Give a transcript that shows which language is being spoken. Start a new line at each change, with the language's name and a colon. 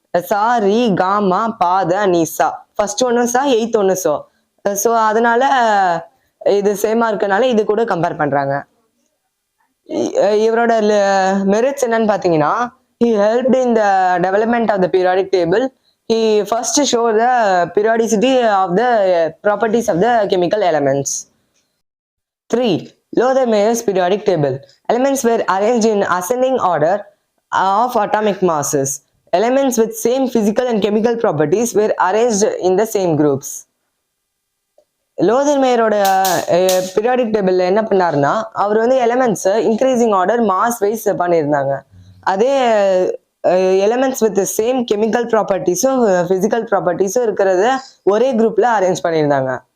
Tamil: சா, ரி, காமா, பாத, நீ, சா. ஃபர்ஸ்ட் ஒன்று சா, எய்த் ஒன்று சோ. ஸோ அதனால இது சேமா இருக்கனால இது கூட கம்பேர் பண்றாங்க. இவரோட மெரிட்ஸ் என்னன்னு பாத்தீங்கன்னா,
English: he helped in the development of the periodic table. He first showed the periodicity of the properties of the chemical elements. 3. Lothar-Meyer's periodic table. Elements were arranged in ascending order of atomic masses. Elements with same physical and chemical properties were arranged in the same groups.
Tamil: லோதர்மேயரோட periodic டேபிள்ல என்ன பண்ணாருன்னா, அவர் வந்து elements increasing order mass wise பண்ணியிருந்தாங்க. அதே elements with same chemical ப்ராப்பர்ட்டிஸும் physical ப்ராப்பர்ட்டிஸும் இருக்கிறத ஒரே குரூப்ல arrange பண்ணியிருந்தாங்க.